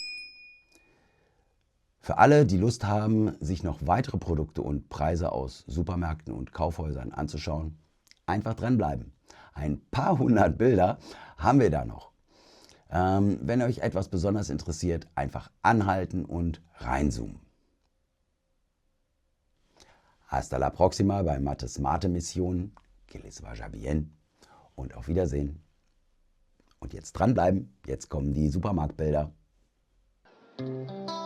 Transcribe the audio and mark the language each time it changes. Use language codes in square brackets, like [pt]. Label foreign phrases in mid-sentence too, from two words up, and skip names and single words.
[de] Für alle, die Lust haben, sich noch weitere Produkte und Preise aus Supermärkten und Kaufhäusern anzuschauen, einfach dranbleiben. Ein paar hundert Bilder haben wir da noch. Wenn euch etwas besonders interessiert, einfach anhalten und reinzoomen. [es] Hasta la próxima bei Mates Mate Mission. Que les vaya bien. [de] Und auf Wiedersehen. Und jetzt dranbleiben. Jetzt kommen die Supermarktbilder.